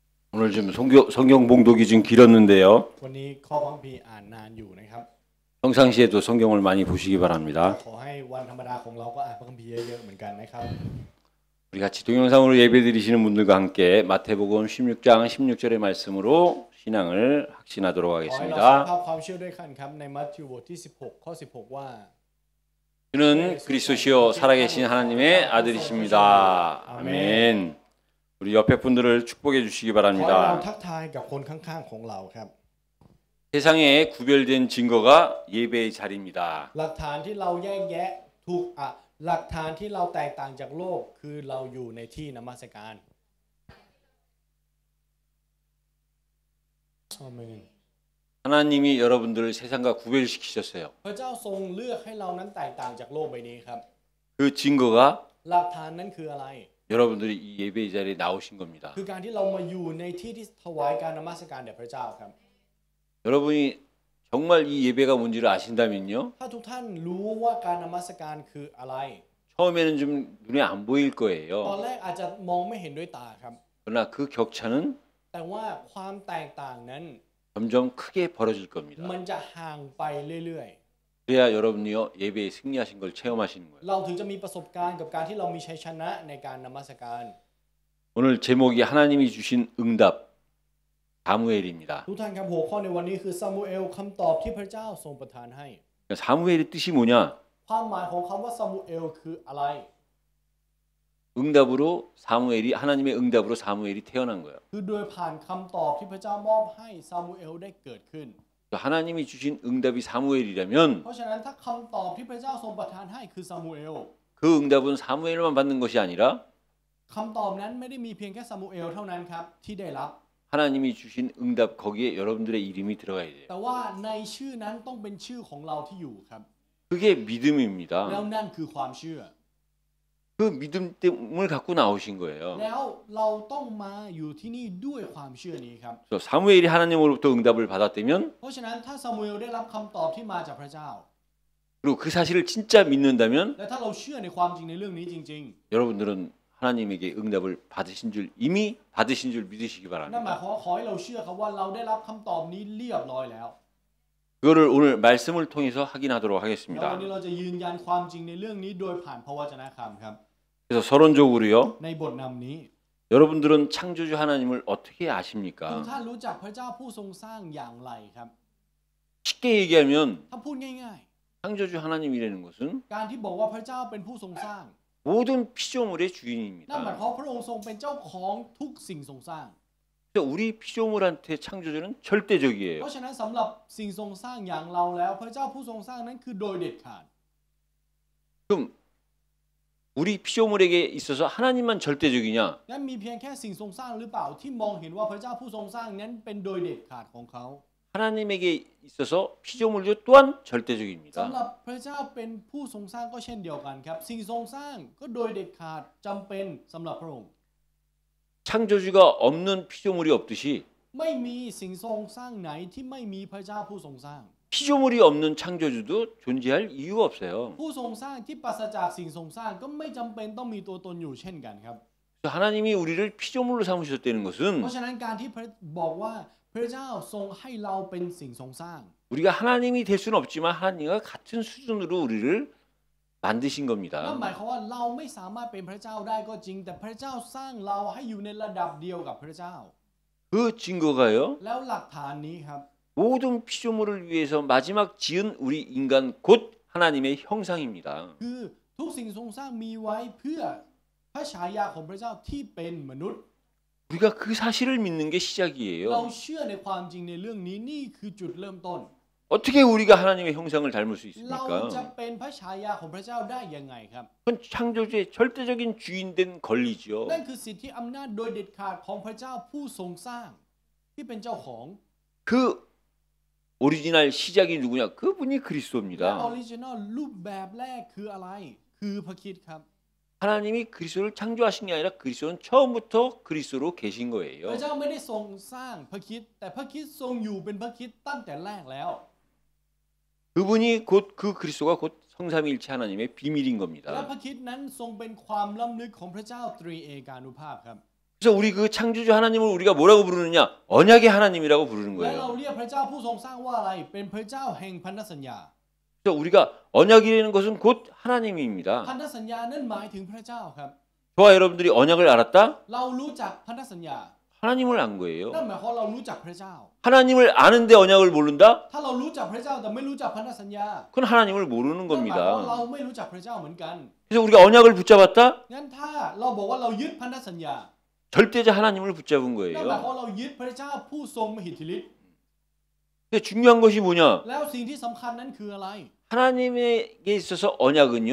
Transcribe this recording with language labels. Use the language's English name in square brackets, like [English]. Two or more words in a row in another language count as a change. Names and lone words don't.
[Korean] 오늘 좀 성경 봉독이 좀 길었는데요. [Thai] วันนี้ข้อพระคัมภีร์อ่านนานอยู่นะครับ [Korean] 평상시에도 성경을 많이 보시기 바랍니다. [Thai] ขอให้วันธรรมดาของเราก็อ่านพระคัมภีร์เยอะๆเหมือนกันนะครับ [Korean] 우리 같이 동영상으로 예배드리시는 분들과 함께 마태복음 16장 16절의 말씀으로 신앙을 확신하도록 [Thai] ขอให้เราสร้าง [Korean] 하겠습니다. [Thai] ภาพความเชื่อด้วยกันครับในมัทธิวบทที่16ข้อ16ว่า [Korean] 주는 그리스도시요 살아계신 하나님의 아들이십니다. 아멘. 우리 옆에 분들을 축복해 주시기 [Thai] ขอให้เรา [Korean] 바랍니다. [Thai] ทักทายกับคนข้างๆของเราครับ [Korean] 세상에 구별된 증거가 예배의 자리입니다. [Thai] หลักฐานที่เราแยกแยะถูกหลักฐานที่เราแตกต่างจากโลกคือเราอยู่ในที่นมัสการอาเมน [Korean] 하나님이 여러분들을 세상과 구별시키셨어요. [Thai] พระเจ้าทรงเลือกให้เรานั้นแตกต่างจากโลกใบนี้ครับ [Korean] 그 증거가 [Thai] หลักฐานนั้นคืออะไร [Korean] 여러분들이 이 예배의 자리에 나오신 겁니다. [Thai] คือการที่เรามาอยู่ในที่ที่ถวายการนมัสการแด่พระเจ้าครับ [Korean] 여러분이 정말 이 예배가 뭔지를 아신다면요. [Thai] ถ้าทุกท่านรู้ว่าการนมัสการคืออะไร [Korean] 처음에는 좀 눈에 안 보일 [Thai] ตอน [Korean] 거예요. [Thai] แรกอาจจะมองไม่เห็นด้วยตาครับ [Korean] 그러나 그 격차는 [Thai] แต่ว่าความแตกต่างนั้น [Korean] 점점 크게 벌어질 겁니다. [Thai] มันจะห่างไปเรื่อย [Korean] 그래야 여러분이요 예배에 승리하신 걸 체험하시는 거예요. [Thai] ๆเราถึงจะมีประสบการณ์กับการที่เรามีชัยชนะในการนมัสการ [Korean] 오늘 제목이 하나님이 주신 응답 사무엘입니다. [Thai] ทุกท่านครับหัวข้อในวันนี้คือซามูเอลคำตอบที่พระเจ้าทรงประทานให้ [Korean] 그러니까 사무엘의 뜻이 뭐냐? [Thai] ความหมายของคำว่าซามูเอลคืออะไร [Korean] 응답으로 사무엘이 하나님의 응답으로 사무엘이 태어난 거예요. [Thai] คือโดยผ่านคำตอบที่พระเจ้ามอบให้ซามูเอลได้เกิดขึ้น [Korean] 하나님이 주신 응답이 사무엘이라면 [Thai] เพราะฉะนั้นถ้าคำตอบที่พระเจ้าทรงประทานให้คือซามูเอล [Korean] 그 응답은 사무엘만 받는 것이 아니라 [Thai] คำตอบนั้นไม่ได้มีเพียงแค่ซามูเอลเท่านั้นครับที่ได้รับ [Korean] 하나님이 주신 응답 거기에 여러분들의 이름이 들어가야 돼요. [Thai] แต่ว่าในชื่อนั้นต้องเป็นชื่อของเราที่อยู่ครับ [Korean] 그게 믿음입니다. [Thai] แล้วนั่นคือความเชื่อ [Korean] 그 믿음을 갖고 나오신 거예요. [Thai] แล้วเราต้องมาอยู่ที่นี่ด้วยความเชื่อนี้ครับ [Korean] 그래서 사무엘이 하나님으로부터 응답을 받았다면 [Thai] เพราะฉะนั้นถ้าซามูเอลได้รับคำตอบที่มาจากพระเจ้า [Korean] 그리고 그 사실을 진짜 믿는다면 [Thai] และถ้าเราเชื่อในความจริงในเรื่องนี้จริง [Korean] 여러분들은 하나님에게 응답을 받으신 줄 이미 받으신 줄 믿으시기 [Thai] ๆนั่นหมาย [Korean] 바랍니다. [Thai] ความว่าขอให้เราเชื่อครับว่าเราได้รับคำตอบนี้เรียบร้อยแล้ว [Korean] 그거를 오늘 말씀을 통해서 확인하도록 [Thai] แล้ววัน [Korean] 하겠습니다. [Thai] นี้เราจะยืนยันความจริงในเรื่องนี้โดยผ่านพระวจนะคำครับ [Korean] 그래서 서론적으로요. [Thai] ในบทนำนี้ [Korean] 여러분들은 창조주 하나님을 어떻게 [Thai] ทุก [Korean] 아십니까? [Thai] ท่านรู้จักพระเจ้าผู้ทรงสร้างอย่างไรครับ [Korean] 쉽게 얘기하면 [Thai] ถ้าพูดง่าย [Korean] 창조주 하나님이라는 것은 [Thai] ๆ การที่บอกว่าพระเจ้าเป็นผู้ทรงสร้าง [Korean] 모든 피조물의 [Thai] นั่นหมาย [Korean] 주인입니다. [Thai] ความว่าพระองค์ทรงเป็นเจ้าของทุกสิ่งทรงสร้าง [Korean] 그래서 우리 피조물한테 창조주는 절대적이에요. [Thai] เพราะฉะนั้นสำหรับสิ่งทรงสร้างอย่างเราแล้วพระเจ้าผู้ทรงสร้างนั้นคือโดยเด็ดขาด [Korean] 그럼 우리 피조물에게 있어서 하나님만 절대적이냐? [Thai] งั้นมีเพียงแค่สิ่งทรงสร้างหรือเปล่าที่มองเห็นว่าพระเจ้าผู้ทรงสร้างนั้นเป็นโดยเด็ดขาดของเขา [Korean] 하나님에게 있어서 피조물도 또한 [Thai] สำ [Korean] 절대적입니다. [Thai] หรับพระเจ้าเป็นผู้ทรงสร้างก็เช่นเดียวกันครับสิ่งทรงสร้างก็โดยเด็ดขาดจำเป็นสำหรับพระองค์ [Korean] 창조주가 없는 피조물이 없듯이 [Thai] ไม่มีสิ่งทรงสร้างไหนที่ไม่มีพระเจ้าผู้ทรงสร้าง [Korean] 피조물이 없는 창조주도 존재할 이유가 없어요. [Thai] ผู้ทรงสร้างที่ปราศจากสิ่งทรงสร้างก็ไม่จำเป็นต้องมีตัวตนอยู่เช่นกันครับ [Korean] 그래서 하나님이 우리를 피조물로 삼으셨다는 [Thai] เพ [Korean] 것은 [Thai] ราะฉะนั้นการที่บอกว่าพระเจ้าทรงให้เราเป็นสิ่งทรงสร้าง [Korean] 우리가 하나님이 될 수는 없지만 하나님과 같은 수준으로 우리를 만드신 [Thai] นั่น [Korean] 겁니다. [Thai] หมายความว่าเราไม่สามารถเป็นพระเจ้าได้ก็จริง แต่พระเจ้าสร้างเราให้อยู่ในระดับเดียวกับพระเจ้า [Korean] 그 증거가요. [Thai] แล้วหลักฐานนี้ครับ [Korean] 모든 피조물을 위해서 마지막 지은 우리 인간 곧 하나님의 형상입니다. [Thai] คือทุกสิ่งทรงสร้างมีไว้เพื่อพระฉายาของพระเจ้าที่เป็นมนุษย์ [Korean] 우리가 그 사실을 믿는 게 [Thai] เรา [Korean] 시작이에요. [Thai] เชื่อในความจริงในเรื่องนี้นี่คือจุดเริ่มต้น [Korean] 어떻게 우리가 하나님의 형상을 닮을 수 [Thai] เราจะ [Korean] 있습니까? [Thai] เป็นพระฉายาของพระเจ้าได้ยังไงครับ [Korean] 그건 창조주의 절대적인 주인된 권리죠. [Thai] นั่นคือสิทธิอำนาจโดยเด็ดขาดของพระเจ้าผู้ทรงสร้างที่เป็นเจ้าของ [Korean] 그 오리지널 시작이 누구냐? 그분이 [Thai] และ [Korean] 그리스도입니다. [Thai] ออริจินอลรูปแบบแรกคืออะไร คือพระคริสต์ครับ [Korean] 하나님이 그리스도를 창조하신 게 아니라 그리스도는 처음부터 그리스도로 계신 [Thai] พ [Korean] 거예요. [Thai] ระเจ้าไม่ได้ทรงสร้างพระคริสต์แต่พระคริสต์ทรงอยู่เป็นพระคริสต์ตั้งแต่แรกแล้ว [Korean] 그분이 곧 그 그리스도가 곧 성삼위일체 하나님의 비밀인 [Thai] และ [Korean] 겁니다. [Thai] พระคริสต์นั้นทรงเป็นความล้ำลึกของพระเจ้าตรีเอกานุภาพครับ [Korean] 그래서 우리 그 창조주 하나님을 우리가 뭐라고 부르느냐? 언약의 하나님이라고 부르는 [Thai] และเรา [Korean] 거예요. [Thai] เรียกพระเจ้าผู้ทรงสร้างว่าอะไรเป็นพระเจ้าแห่งพันธสัญญา [Korean] 그래서 우리가 언약이라는 것은 곧 하나님입니다. [Thai] พันธสัญญานั้นหมายถึงพระเจ้าครับ [Korean] 저와 여러분들이 언약을 알았다? [Thai] เรารู้จักพันธสัญญา [Korean] 하나님을 안 거예요. [Thai] นั่นหมายความว่าเรารู้จักพระเจ้า [Korean] 하나님을 아는데 언약을 모른다? [Thai] ถ้าเรารู้จักพระเจ้าแต่ไม่รู้จักพันธสัญญา [Korean] 그건 하나님을 모르는 [Thai] นั่นหมายความว่าเรา [Korean] 겁니다. [Thai] ไม่รู้จักพระเจ้าเหมือนกัน [Korean] 그래서 우리가 언약을 붙잡았다? [Thai] งั้นถ้าเราบอกว่าเรายึดพันธสัญญา [Korean] 절대자 하나님을 붙잡은 [Thai] นั่นหมาย [Korean] 거예요. [Thai] ความว่าเรายึดพระเจ้าผู้ทรงมหิทธิฤทธิ์ [Korean] 근데 중요한 것이 뭐냐? [Thai] แล้วสิ่งที่สำคัญนั้นคืออะไร [Korean] 하나님에게 있어서 언약은요,